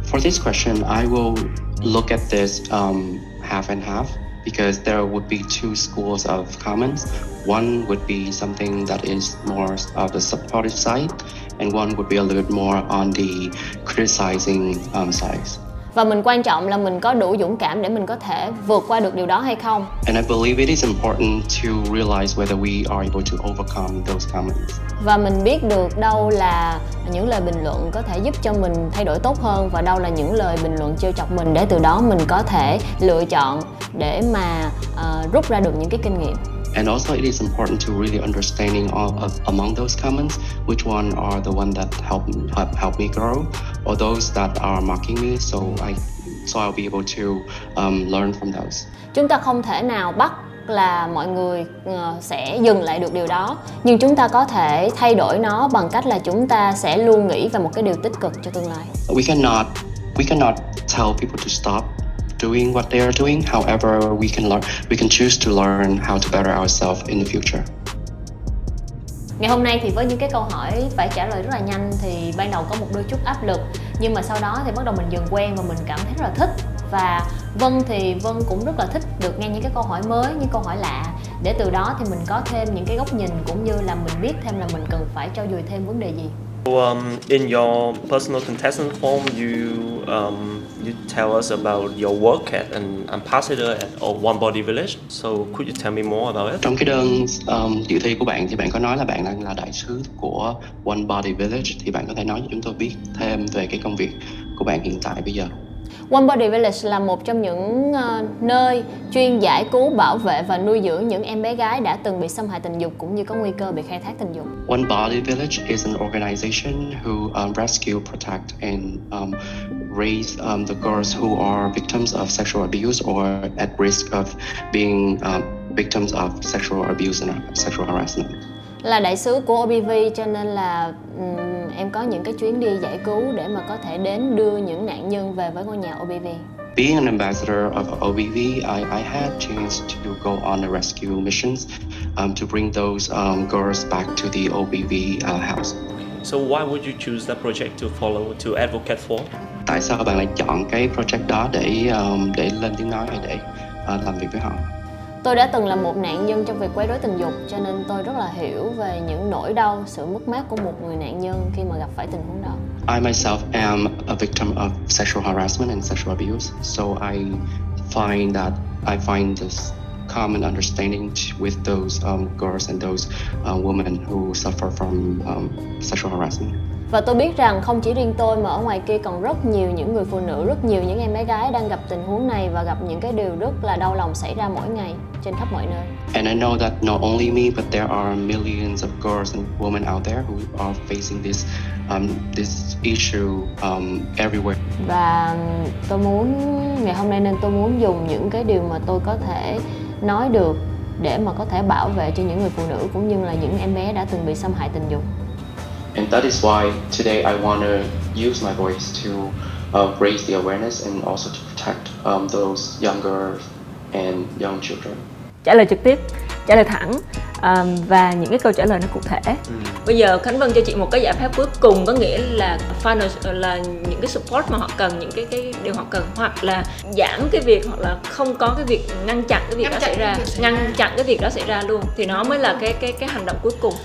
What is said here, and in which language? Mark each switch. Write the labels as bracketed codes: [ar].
[en] For this question, I will look at this half and half, because there would be two schools of comments. One would be something that is more of the supportive side, and one would be a little bit more on the criticizing side. [vi] Và mình quan trọng là mình có đủ dũng cảm để mình có thể vượt qua được điều đó hay không. [en] And I believe it is important to realize whether we are able to overcome those comments. [vi] Và mình biết được đâu là những lời bình luận có thể giúp cho mình thay đổi tốt hơn và đâu là những lời bình luận trêu chọc mình, để từ đó mình có thể lựa chọn để mà rút ra được những cái kinh nghiệm. [en] And also it is important to really understanding among those comments which one are the one that help me grow, or those that are mocking me, so I'll be able to learn from those. [vi] Chúng ta không thể nào bắt là mọi người sẽ dừng lại được điều đó, nhưng chúng ta có thể thay đổi nó bằng cách là chúng ta sẽ luôn nghĩ về một cái điều tích cực cho tương lai. [en] We cannot tell people to stop doing what they are doing. However, we can choose to learn how to better ourselves in the future. [vi] Ngày hôm nay thì với những cái câu hỏi phải trả lời rất là nhanh thì ban đầu có một đôi chút áp lực, nhưng mà sau đó thì bắt đầu mình dần quen và mình cảm thấy rất là thích. Và Vân thì Vân cũng rất là thích được nghe những cái câu hỏi mới, những câu hỏi lạ, để từ đó thì mình có thêm những cái góc nhìn, cũng như là mình biết thêm là mình cần phải trau dồi thêm vấn đề gì. [en] So, in your personal contestant form, you tell us about your work as an ambassador at One Body Village. So, could you tell me more about it? [vi] Trong cái đơn dự thi của bạn thì bạn có nói là bạn đang là đại sứ của One Body Village, thì bạn có thể nói cho chúng tôi biết thêm về cái công việc của bạn hiện tại bây giờ. One Body Village là một trong những nơi chuyên giải cứu, bảo vệ và nuôi dưỡng những em bé gái đã từng bị xâm hại tình dục cũng như có nguy cơ bị khai thác tình dục. [en] One Body Village is an organization who rescue, protect and raise the girls who are victims of sexual abuse or at risk of being victims of sexual abuse and sexual harassment. [vi] Là đại sứ của OBV cho nên là em có những cái chuyến đi giải cứu để mà có thể đến đưa những nạn nhân về với ngôi nhà OBV. [en] Being an ambassador of OBV, I had a chance to go on a rescue missions to bring those girls back to the OBV house. So why would you choose that project to follow, to advocate for? [vi] Tại sao bạn lại chọn cái project đó để lên tiếng nói hay để làm việc với họ? Tôi đã từng là một nạn nhân trong việc quấy rối tình dục, cho nên tôi rất là hiểu về những nỗi đau, sự mất mát của một người nạn nhân khi mà gặp phải tình huống đó. [en] I myself am a victim of sexual harassment and sexual abuse, so I find this common understanding with those girls and those women who suffer from sexual harassment. [vi] Và tôi biết rằng không chỉ riêng tôi mà ở ngoài kia còn rất nhiều những người phụ nữ, rất nhiều những em bé gái đang gặp tình huống này và gặp những cái điều rất là đau lòng xảy ra mỗi ngày trên khắp mọi nơi. [en] And I know that not only me, but there are millions of girls and women out there who are facing this issue everywhere. [vi] Và tôi muốn ngày hôm nay nên tôi muốn dùng những cái điều mà tôi có thể nói được để mà có thể bảo vệ cho những người phụ nữ cũng như là những em bé đã từng bị xâm hại tình dục. [en] And that is why today I want to use my voice to raise the awareness and also to protect those young girls and young children. [vi] Trả lời trực tiếp, trả lời thẳng và những cái câu trả lời nó cụ thể. Bây giờ Khánh Vân cho chị một cái giải pháp cuối cùng, có nghĩa là final là những cái support mà họ cần, những cái điều họ cần, hoặc là giảm cái việc, hoặc là không có cái việc ngăn chặn cái việc đó xảy ra, ngăn chặn cái việc đó xảy ra luôn, thì nó mới là cái hành động cuối cùng.